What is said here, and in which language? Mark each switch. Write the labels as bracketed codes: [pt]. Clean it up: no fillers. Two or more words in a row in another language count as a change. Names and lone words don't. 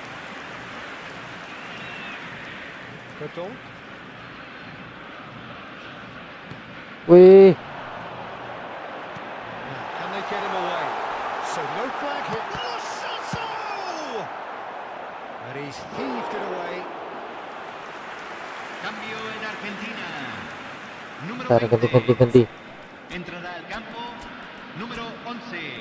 [en] Vultron. Wih. Can they get him away? So no flag hit. Oh, so! And he's heaved it away. [es] Cambio en Argentina. Número [id] Ntar [es] 20. [id] ganti. [es] Entrará al campo número 11.